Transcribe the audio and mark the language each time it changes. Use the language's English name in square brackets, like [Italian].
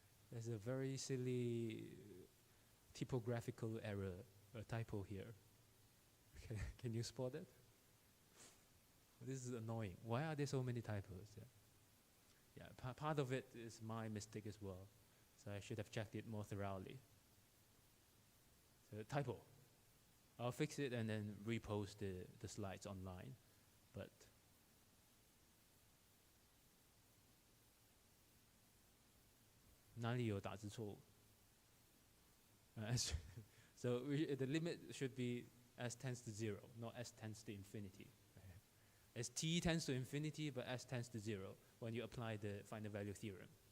[English] There's a very silly typographical error, a typo here. Can you spot it? This is annoying. Why are there so many typos? Yeah, part of it is my mistake as well. So I should have checked it more thoroughly. So typo. I'll fix it and then repost the slides online. [Chinese] But哪里有打字错误? [English] So the limit should be s tends to 0, not s tends to infinity. As t tends to infinity, but s tends to 0 when you apply the final value theorem.